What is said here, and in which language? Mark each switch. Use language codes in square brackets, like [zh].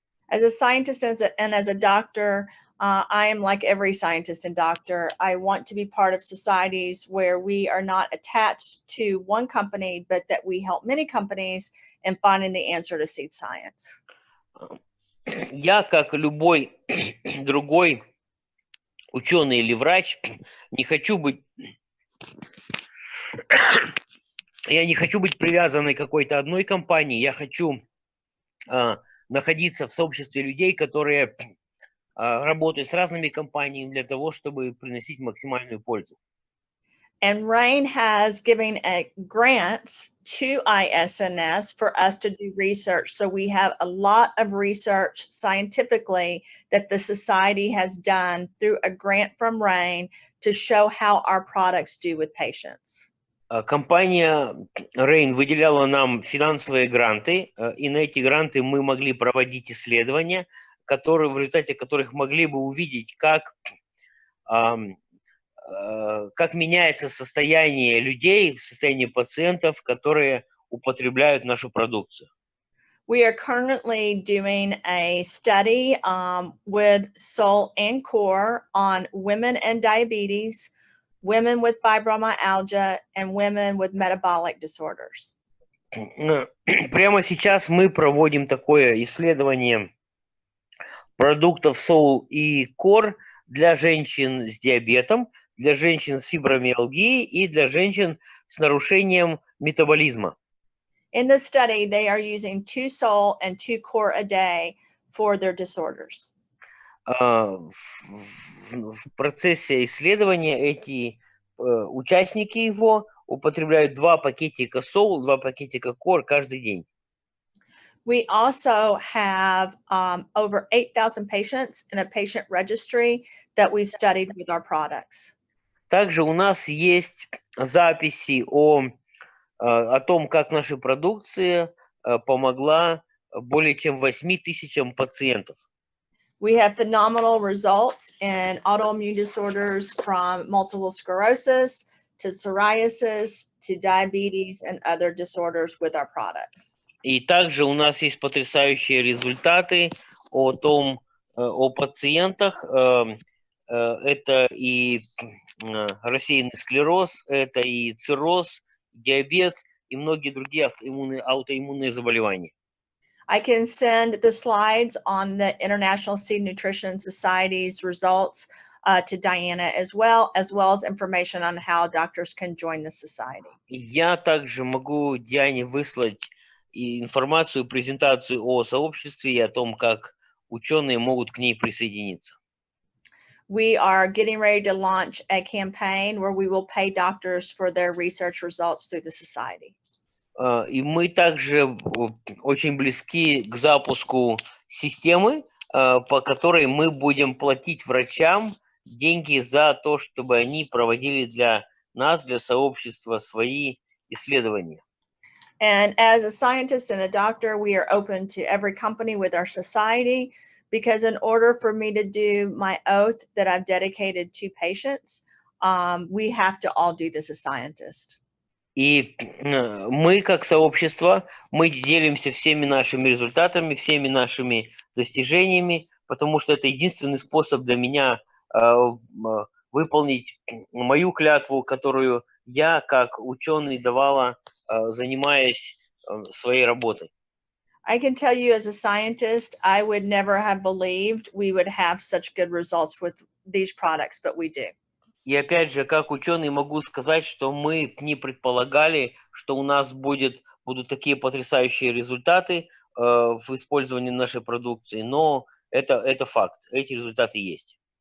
[en] As a scientist and as a doctor, I am like every scientist and doctor. I want to be part of societies where we are not attached to one company, but that we help many companies in finding the answer to seed science. [ru] Я, как любой другой ученый или врач, не хочу быть привязанной к какой-то одной компании. Я хочу находиться в сообществе людей, которые работают с разными компаниями для того, чтобы приносить максимальную пользу. [en] And RAIN has given grants to ISNS for us to do research. So we have a lot of research scientifically that the society has done through a grant from RAIN to show how our products do with patients. [ru] Компания RAIN выделяла нам финансовые гранты, и на эти гранты мы могли проводить исследования, в результате которых могли бы увидеть, как меняется состояние людей, состояние пациентов, которые употребляют нашу продукцию. [en] We are currently doing a study with Soul and Core on women and diabetes, women with fibromyalgia, and women with metabolic disorders. [ru] Прямо сейчас мы проводим такое исследование продуктов Soul и Core для женщин с диабетом, для женщин с фибромиалгией и для женщин с нарушением метаболизма. [en] In the study, they are using 2 Soul and 2 Core a day for their disorders. [ru] В процессе исследования эти участники его употребляют 2 пакетика Soul, 2 пакетика Core каждый день. [en] We also have over 8,000 patients in a patient registry that we've studied with our products. [ru] Также у нас есть записи о том, как наша продукция помогла более чем 8 тысячам пациентов. [en] We have phenomenal results in autoimmune disorders from multiple sclerosis to psoriasis to diabetes and other disorders with our products. [ru] И также у нас есть потрясающие результаты о пациентах. Это и рассеянный склероз, это и цирроз, диабет и многие другие аутоиммунные заболевания. [en] I can send the slides on the International Seed Nutrition Society's results to Diana as well as information on how doctors can join the society. [ru] Я также могу Диане выслать информацию, презентацию о сообществе и о том, как ученые могут к ней присоединиться. [en] We are getting ready to launch a campaign where we will pay doctors for their research results through the society. [ru] И мы также очень близки к запуску системы, по которой мы будем платить врачам деньги за то, чтобы они проводили для нас, для сообщества, свои исследования. [en] And as a scientist and a doctor, we are open to every company with our society, because in order for me to do my oath that I've dedicated to patients, we have to all do this as scientists. [ru] И мы, как сообщество, мы делимся всеми нашими результатами, всеми нашими достижениями, потому что это единственный способ для меня выполнить мою клятву, которую я, как ученый, давала, занимаясь своей работой. [en] I can tell you as a scientist, I would never have believed we would have such good results with these products, but we do. [ru] И опять же, как ученый, могу сказать, что мы не предполагали, что у нас будут такие потрясающие результаты в использовании нашей продукции, но это факт, эти результаты есть.